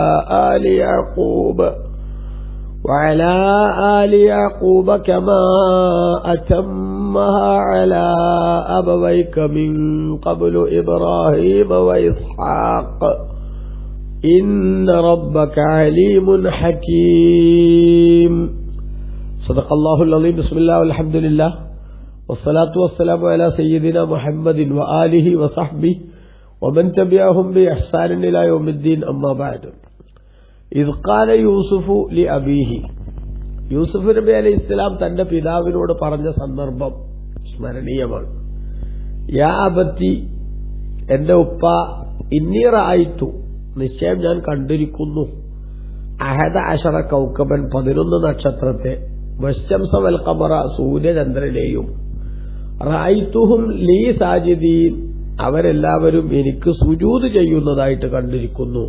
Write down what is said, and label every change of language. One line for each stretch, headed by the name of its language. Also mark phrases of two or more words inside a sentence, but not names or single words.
Arabic: آل يعقوب كما أتمها على أبويك من قبل إبراهيم وإسحاق إن ربك عليم حكيم. صدق الله العظيم. بسم الله والحمد لله والصلاة والسلام على سيدنا محمد وآله وصحبه ومن تبعهم بإحسان إلى يوم الدين. أما بعد. إذ قال يوسف لأبيه.
Malayalam: യൂസുഫ് നബി
Arabic: عليه السلام
Malayalam: തന്റെ പിതാവിനോട് പറഞ്ഞ സന്ദർഭം സ്മരണീയമാണ്.
Arabic: يا أبت,
Malayalam: എന്റെ ഉപ്പ,
Arabic: إني رأيت,
Malayalam: നിശ്ചയം ഞാൻ കണ്ടിരിക്കുന്നു, 11 കൗക്കബൻ, 11 നക്ഷത്രത്തെ,
Arabic: والشمس والقمر,
Malayalam: സൂര്യചന്ദ്രനെയും,
Arabic: رأيتهم لي ساجدين,
Malayalam: അവരെല്ലാവരും എനിക്ക് സുജൂദ് ചെയ്യുന്നതായിട്ട് കണ്ടിരിക്കുന്നു.